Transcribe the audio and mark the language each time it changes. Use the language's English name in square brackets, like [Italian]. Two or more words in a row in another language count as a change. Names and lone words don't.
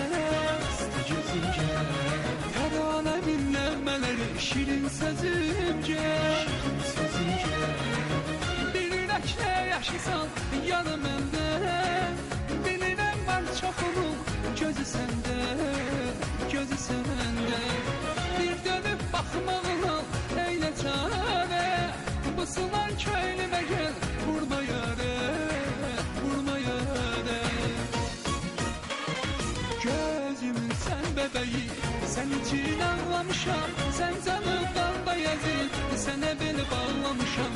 [Azerbaijani] teranemin nəğmələri şirin sözümce, bir ürəklə yaşısan yanı məndən, bilirəm var çox olub gözü səndə, gözü səndə. Bir dönüb baxmağına eylə çarə, bu sınan köylümə gəl vurma yarə, vurma yarə. [Turkish] Gözümün sen bebeği, sen için anlamışam, sen canım banda yazır, sana beni bağlamışam.